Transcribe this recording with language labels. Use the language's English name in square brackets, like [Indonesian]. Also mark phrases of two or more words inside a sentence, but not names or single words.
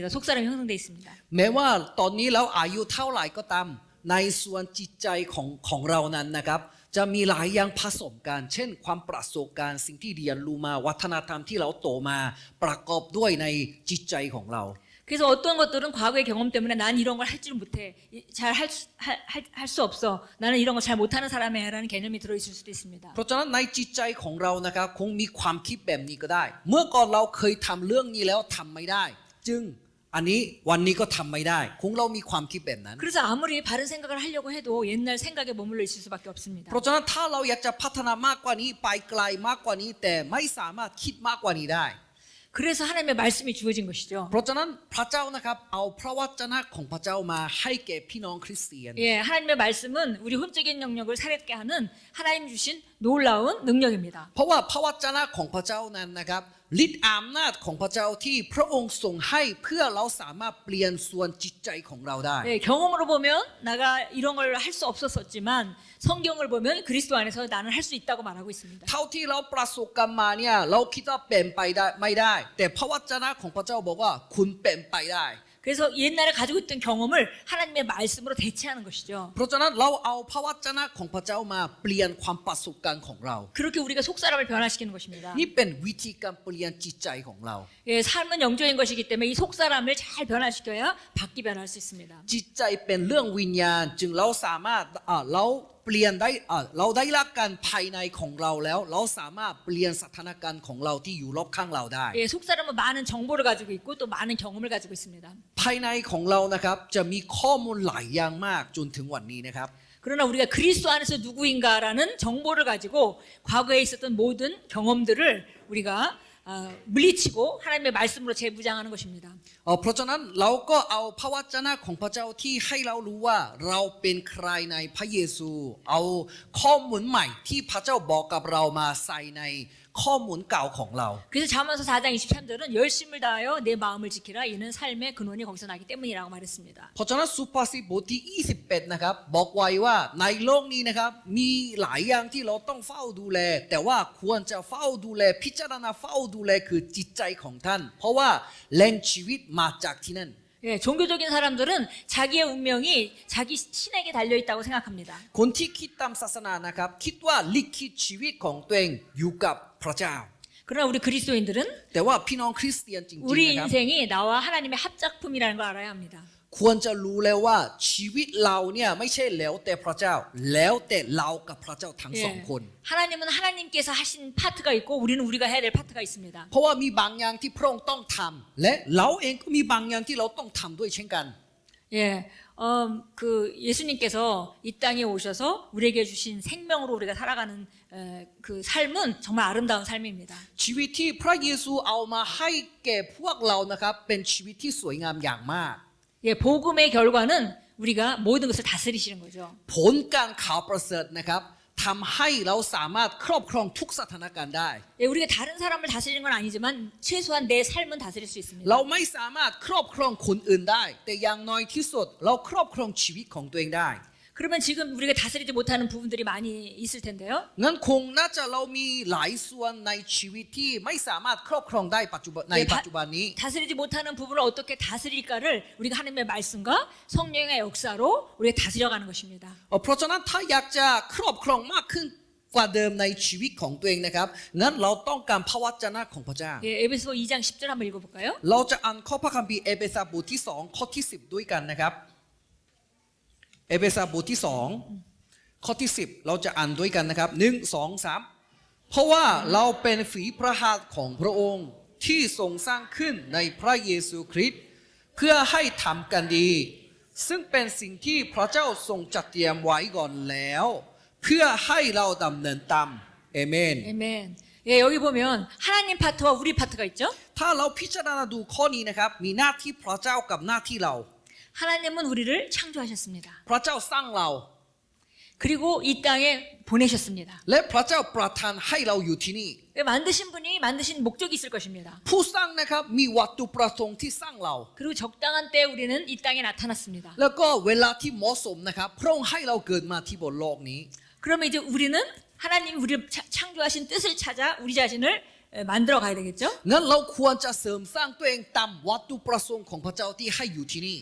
[Korean] 속 사람이 형성돼 있습니다. [Thai] แม้ว่าตอนนี้เราอายุเท่าไหร่ก็ตามในส่วนจิตใจของเรานั้นนะครับจะมีหลายอย่างผสมกันเช่นความประสบการณ์สิ่งที่เรียนรู้มาวัฒนธรรมที่เราโตมาประกอบด้วยในจิตใจของเรา [Korean] 그래서 어떤 것들은 과거의 경험 때문에 난 이런 걸 할 줄 못해 잘 할 수 없어 나는 이런 걸 잘 못하는 사람이야라는 개념이 들어있을 수도 있습니다. [Thai] เพราะฉะนั้นในจิตใจของเรานะครับคงมีความคิดแบบนี้ก็ได้ เมื่อก่อนเราเคยทำเรื่องนี้แล้วทำไม่ได้ จึงอันนี้วันนี้ก็ทำไม่ได้คงเรามีความคิดแบบนั้น [Korean] 그래서 아무리 바른 생각을 하려고 해도 옛날 생각에 머물러 있을 수밖에 없습니다. [Thai] เพราะฉะนั้นถ้าเราอยากจะพัฒนามากกว่านี้ไปไกลมากกว่านี้แต่ไม่สามารถคิดมากกว่านี้ได้ [Korean] 그래서 하나님의 말씀이 주어진 것이죠. [Thai] เพราะฉะนั้นพระเจ้านะครับเอาพระวจนะของพระเจ้ามาให้แก่พี่น้องคริสเตียน [Korean] 예, 하나님의 말씀은 우리 혼적인 영역을 살게 하는 하나님 주신 놀라운 능력입니다. [Thai] เพราะว่าพระวจนะของพระเจ้านั้นนะครับฤทธิ์อำนาจของพระเจ้าที่พระองค์ทรงให้เพื่อเราสามารถเปลี่ยนส่วนจิตใจของเราได้ [Korean] 네, 경험으로 보면 내가 이런 걸 할 수 없었지만 성경을 보면 그리스도 안에서 나는 할 수 있다고 말하고 있습니다. [Thai] เท่าที่เราประสบกันมาเนี่ยเราคิดว่าเป็นไปได้ไม่ได้ แต่พระวจนะของพระเจ้าบอกว่าคุณเป็นไปได้ [Korean] 그래서 옛날에 가지고 있던 경험을 하나님의 말씀으로 대체하는 것이죠. [Thai] เพราะฉะนั้นเราเอาพระวจนะของพระเจ้ามาเปลี่ยนความประสบการณ์ของเรา [Korean] 그렇게 우리가 속사람을 변화시키는 것입니다. [Thai] นี่เป็นวิธีการเปลี่ยนจิตใจของเรา [Korean] 예, 삶은 영적인 것이기 때문에 이 속사람을 잘 변화시켜야 밖이 변할 수 있습니다. [Thai] จิตใจเป็นเรื่องวิญญาณจึงเราสามารถเราเปลี่ยนได้เราได้รับการภายในของเราแล้วเราสามารถเปลี่ยนสถานการณ์ของเราที่อยู่รอบข้างเราได้ [Korean] 예, 속사람은 많은 정보를 가지고 있고 또 많은 경험을 가지고 있습니다. [Thai] ภายในของเรานะครับจะมีข้อมูลหลายอย่างมากจนถึงวันนี้นะครับ [Korean] 그러나 우리가 그리스도 안에서 누구인가라는 정보를 가지고 과거에 있었던 모든 경험들을 우리가 물리치고 하나님의 말씀으로 재무장하는 것입니다. [Thai] เพราะฉะนั้นเราก็เอาพระวจนะของพระเจ้าที่ให้เรารู้ว่าเราเป็นใครในพระเยซูเอาข้อมูลใหม่ที่พระเจ้าบอกกับเรามาใส่ในข้อมูลเก่าของเรา [Korean] 그래서 잠언서 4장 23절은 열심을 다하여 내 마음을 지키라 이는 삶의 근원이 거기서 나기 때문이라고 말했습니다. [Thai] เพราะฉะนั้นสุภาษิตบทที่21นะครับบอกไว้ว่าในโลกนี้นะครับมีหลายอย่างที่เราต้องเฝ้าดูแลแต่ว่าควรจะเฝ้าดูแลพิจารณาเฝ้าดูแลคือจิตใจของท่านเพราะว่าแหล่งชีวิตมาจากที่นั่น [Korean] 예, 종교적인 사람들은 자기의 운명이 자기 신에게 달려 있다고 생각합니다. [Thai] คนที่คิดตามศาสนานะครับคิดว่าลิขิตชีวิตของตัวเองอยู่กับพระเจ้า [Korean] 그러나 우리 그리스도인들은 [Thai] แต่ว่าพี่น้องคริสเตียนจริง [Korean] 우리 [Thai] ๆนะครับ [Korean] 인생이 나와 하나님의 합작품이라는 걸 알아야 합니다. [Thai] ควรจะรู้แล้วว่าชีวิตเราเนี่ยไม่ใช่แล้วแต่พระเจ้าแล้วแต่เรากับพระเจ้าทั้งสอง [Korean] 예, [Thai] คน [Korean] 하나님은 하나님께서 하신 파트가 있고 우리는 우리가 해야 될 파트가 있습니다. [Thai] เพราะว่ามีบางอย่างที่พระองค์ต้องทำและเราเองก็มีบางอย่างที่เราต้องทำด้วยเช่นกัน [Korean] 예, 그 예수님께서 이 땅에 오셔서 우리에게 주신 생명으로 우리가 살아가는 그 삶은 정말 아름다운 삶입니다. [Thai] ชีวิตที่พระเยซูเอามาให้แก่พวกเรานะครับเป็นชีวิตที่สวยงามอย่างมาก [Korean] 예, 복음의 결과는 우리가 모든 것을 다스리시는 거죠. [Thai] ผลการข่าวประเสริฐนะครับทำให้เราสามารถครอบครองทุกสถานการณ์ได้ [Korean] 예, 우리가 다른 사람을 다스리는 건 아니지만 최소한 내 삶은 다스릴 수 있습니다. [Thai] เราไม่สามารถครอบครองคนอื่นได้ แต่อย่างน้อยที่สุดเราครอบครองชีวิตของตัวเองได้ [Korean] 그러면 지금 우리가 다스리지 못하는 부분들이 많이 있을 텐데요. [Thai] งั้นคงน่าจะเรามีหลายส่วนในชีวิตที่ไม่สามารถครอบครองได้ในปัจจุบันนี้ [Korean] 다스리지 못하는 부분을 어떻게 다스릴까를 우리가 하나님의 말씀과 성령의 역사로 우리가 다스려가는 것입니다. [Thai] เพราะฉะนั้นถ้าอยากจะครอบครองมากขึ้นกว่าเดิมในชีวิตของตัวเองนะครับงั้นเราต้องการพระวจนะของพระเจ้า [Korean] 예, 에베소 2장 10절 한번 읽어볼까요? [Thai] เราจะอ่านข้อพระคัมภีร์เอเฟซัสบทที่2ข้อที่10ด้วยกันนะครับเอเฟซัสบทที่2ข้อที่10เราจะอ่านด้วยกันนะครับ1 2 3เพราะว่าเราเป็นฝีพระหัตถ์ของพระองค์ที่ทรงสร้างขึ้นในพระเยซูคริสต์เพื่อให้ทำกันดีซึ่งเป็นสิ่งที่พระเจ้าทรงจัดเตรียมไว้ก่อนแล้วเพื่อให้เราดำเนินตามเอเมน [Korean] 아멘. 예, 여기 보면 하나님 파트와 우리 파트가 있죠. [Thai] ถ้าเราพิจารณาดูข้อนี้นะครับมีหน้าที่พระเจ้ากับหน้าที่เรา [Korean] 하나님은 우리를 창조하셨습니다. [Thai] พระเจ้าสร้างเรา [Korean] 그리고 이 땅에 보내셨습니다. [Thai] และพระเจ้าประทานให้เราอยู่ที่นี่ [Korean] 예, 만드신 분이 만드신 목적이 있을 것입니다. [Thai] ผู้สร้างนะครับมีวัตถุประสงค์ที่สร้างเรา [Korean] 그리고 적당한 때에 우리는 이 땅에 나타났습니다. [Thai] แล้วก็เวลาที่เหมาะสมนะครับพระองค์ให้เราเกิดมาที่บนโลกนี้ [Korean] 그러면 이제 우리는 하나님이 우리를 창조하신 뜻을 찾아 우리 자신을 만들어 가야 되겠죠? [Thai] งั้นเราควรจะเสริมสร้างตัวเองตามวัตถุประสงค์ของพระเจ้าที่ให้อยู่ที่นี่